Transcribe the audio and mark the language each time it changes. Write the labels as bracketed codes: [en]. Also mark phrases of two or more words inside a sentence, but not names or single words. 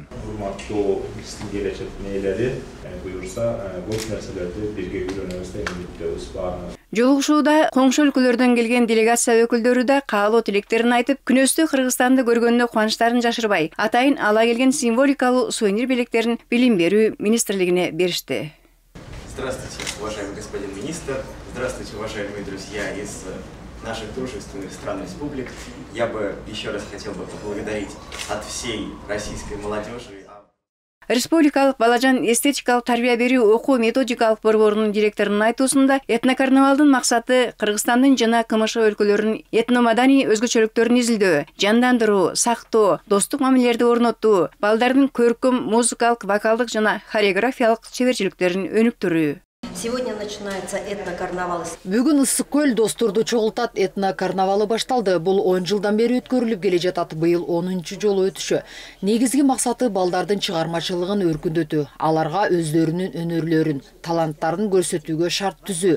[ky] Урматтуу биздин келечек ээлери буюрса, бул нерселерди бирге үйрөнөбүз деп үмүттөбүз. Жолугушууда коңшу өлкөлөрдөн келген делегация өкүлдөрү да каалоо тилектерин айтып, күнөстүү Кыргызстанды көргөнүнө кубанычтарын жашырбай, атайын ала келген символикалуу сувенир белектерин билим берүү министрлигине беришти. [ru] Здравствуйте, уважаемый господин министр. Здравствуйте, уважаемые друзья из наших дружественных стран республик. Я бы еще раз хотел бы поблагодарить от всей российской молодежи. [ky] Республикалык балажан эстетикалык тарбия берүү окуу методикалык борборунун директорунун айтуусунда этнокарнавалдын максаты Кыргызстандын жана КМШ өлкөлөрүнүн этномаданий өзгөчөлүктөрүн изилдөө, жандандыруу, сактоо, достук мамилелерди орноттуу, балдардын көркөм, музыкалык, вокалдык жана хореографиялык чеберчиликтерин өнүктүрүү. [ru] Сегодня начинается этнокарнавал. [ky] Бүгүн Ысык көл досторду чогултат этнокарнавалы башталды. Бул 10 жылдан бери өткөрүлүп келе жатат. Быйыл 10-чу жолу өтүшү. Негизги максаты балдардын чыгармачылыгын өркүндөтүү, аларга өздөрүнүн өнөрлөрүн, таланттарын көрсөтүүгө шарт түзүү.